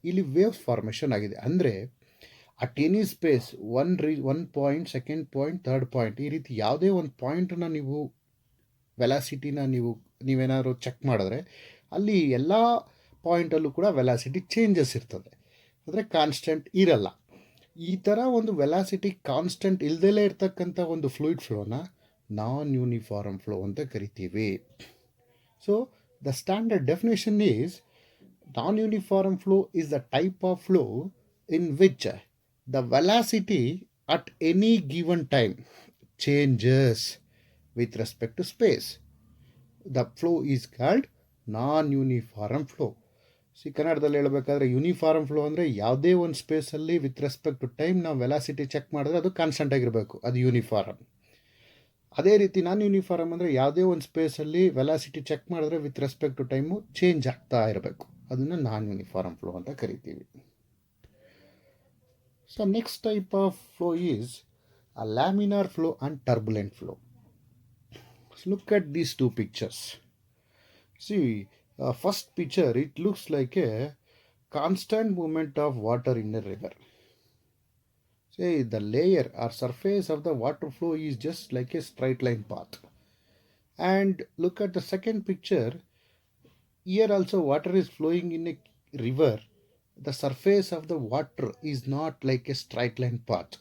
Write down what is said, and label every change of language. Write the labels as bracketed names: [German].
[Kannada] ಇಲ್ಲಿ waves formation ಆಗಿದೆ. ಅಂದರೆ [English] at any space one point, second point, third point, [Kannada] ಈ ರೀತಿ ಯಾವುದೇ ಒಂದು ಪಾಯಿಂಟನ್ನು ನೀವು ವೆಲಾಸಿಟಿನ ನೀವೇನಾದ್ರು ಚೆಕ್ ಮಾಡಿದ್ರೆ ಅಲ್ಲಿ ಎಲ್ಲ ಪಾಯಿಂಟಲ್ಲೂ ಕೂಡ ವೆಲಾಸಿಟಿ ಚೇಂಜಸ್ ಇರ್ತದೆ, ಅಂದರೆ ಕಾನ್ಸ್ಟೆಂಟ್ ಇರಲ್ಲ. ಈ ಥರ ಒಂದು ವೆಲಾಸಿಟಿ ಕಾನ್ಸ್ಟೆಂಟ್ ಇಲ್ದಲೇ ಇರ್ತಕ್ಕಂಥ ಒಂದು ಫ್ಲೂಯಿಡ್ ಫ್ಲೋನ ನಾನ್ ಯೂನಿಫಾರ್ಮ್ ಫ್ಲೋ ಅಂತ ಕರಿತೀವಿ. [English] So the standard definition is non-uniform flow is the type of flow in which the velocity at any given time changes with respect to space. The flow is called non-uniform flow. [Kannada] ಕನ್ನಡದಲ್ಲಿ ಹೇಳಬೇಕಾದ್ರೆ uniform flow ಅಂದರೆ ಯಾವುದೇ ಒಂದು ಸ್ಪೇಸಲ್ಲಿ [English] with respect to time [Kannada] ನಾವು velocity check ಮಾಡಿದ್ರೆ ಅದು constant ಆಗಿರಬೇಕು, ಅದು ಯೂನಿಫಾರ್ಮ್. ಅದೇ ರೀತಿ ನಾನ್ ಯೂನಿಫಾರ್ಮ್ ಅಂದರೆ ಯಾವುದೇ ಒಂದು ಸ್ಪೇಸಲ್ಲಿ ವೆಲಾಸಿಟಿ ಚೆಕ್ ಮಾಡಿದ್ರೆ [English] with respect to time [Kannada] change ಆಗ್ತಾ ಇರಬೇಕು, ಅದನ್ನು ನಾನ್ ಯೂನಿಫಾರ್ಮ್ ಫ್ಲೋ ಅಂತ ಕರಿತೀವಿ. [English] So next type of flow is a laminar flow and turbulent flow. Look at these two pictures. See first picture, it looks like a constant moment of water in a river. Say the layer or surface of the water flow is just like a straight line path. And look at the second picture. Here also water is flowing in a river. The surface of the water is not like a straight line path.